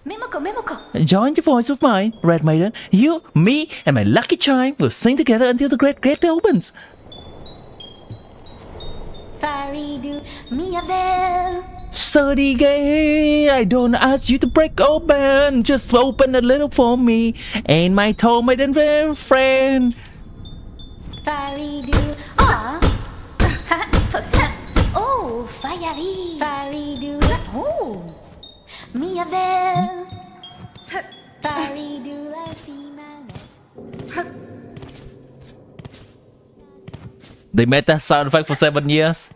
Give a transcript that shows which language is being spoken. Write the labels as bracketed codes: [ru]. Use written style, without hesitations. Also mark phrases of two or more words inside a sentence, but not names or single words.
[en] Join your voice with mine, Red Maiden. You, me, and my lucky chime will sing together until the great gate opens. Faridu Miavel. Study gate, I don't ask you to break open, just open a little for me. Ain't my toe maiden friend. Faridu. Oh, Fayari. Faridu. Oh, Miavel. Faridu la Simane. They made that sound effect for 7 years?